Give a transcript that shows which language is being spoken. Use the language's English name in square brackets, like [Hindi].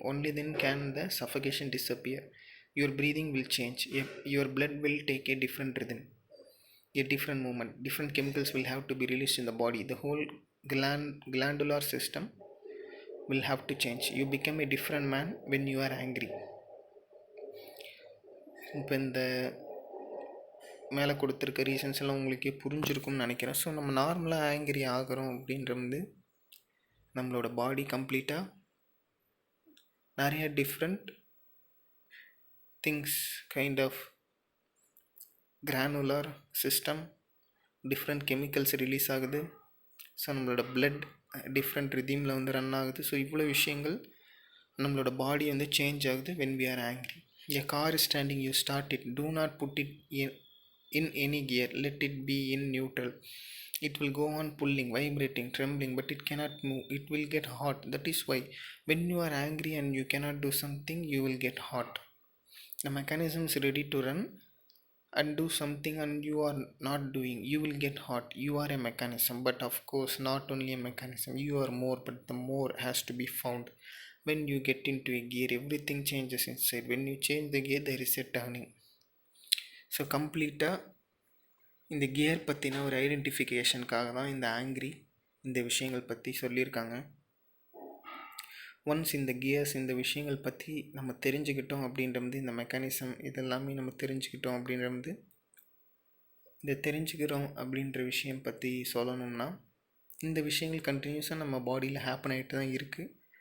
[English] Only then can the suffocation disappear. Your breathing will change. Your blood will take a different rhythm, a different movement. Different chemicals will have to be released in the body. The whole glandular system will have to change. You become a different man when you are angry. [Tamil] இப்போ இந்த மேலே கொடுத்துருக்க reasons எல்லாம் உங்களுக்கே புரிஞ்சிருக்கும்னு நினைக்கிறேன். So நம்ம நார்மலாக ஆங்கிரி ஆகிறோம் அப்படின்றது நம்மளோட பாடி கம்ப்ளீட்டாக நிறைய different things, [English] kind of granular system, [Tamil] different chemicals release ஆகுது. ஸோ நம்மளோட பிளட் டிஃப்ரெண்ட் ரிதீமில் ரன் ஆகுது. ஸோ இவ்வளோ விஷயங்கள் நம்மளோட பாடி சேஞ்ச் ஆகுது [English] when we are angry. A car is standing, you start it. Do not put it in any gear. Let it be in neutral. It will go on pulling, vibrating, trembling, but it cannot move. It will get hot. That is why when you are angry and you cannot do something, you will get hot. The mechanism is ready to run and do something and you are not doing, you will get hot. You are a mechanism, but of course not only a mechanism, you are more, but the more has to be found. When you get into a gear, everything changes inside. When you change the gear, there is a turning. [Tamil] So கம்ப்ளீட்டாக இந்த gear பற்றின ஒரு ஐடென்டிஃபிகேஷனுக்காக தான் இந்த angry இந்த விஷயங்கள் பற்றி சொல்லியிருக்காங்க. ஒன்ஸ் இந்த கியர்ஸ், இந்த விஷயங்கள் பற்றி நம்ம தெரிஞ்சுக்கிட்டோம் அப்படின்றது, இந்த மெக்கானிசம் இதெல்லாமே நம்ம தெரிஞ்சுக்கிட்டோம் அப்படின்றது, இந்த தெரிஞ்சுக்கிறோம் அப்படின்ற விஷயம் பற்றி சொல்லணும்னா, இந்த விஷயங்கள் கண்டினியூஸாக நம்ம பாடியில் ஹேப்பன் ஆகிட்டு தான் இருக்குது.